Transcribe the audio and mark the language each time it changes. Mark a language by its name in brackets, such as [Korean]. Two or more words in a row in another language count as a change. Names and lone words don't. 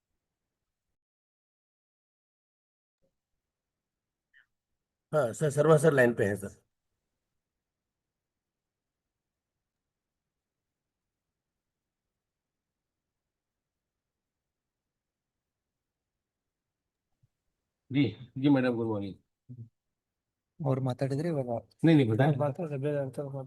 [Hindi] हाँ सर, शर्मा सर लाइन पे हैं सर। जी जी मैडम, गुड मॉर्निंग। [Kannada] ಅವ್ರು ಮಾತಾಡಿದ್ರೆ ಇವಾಗ [Hindi] नहीं नहीं बताएं। [Kannada] ಮಾತಾಡಿದ್ರೆ ಬೇಗ ಅಂತ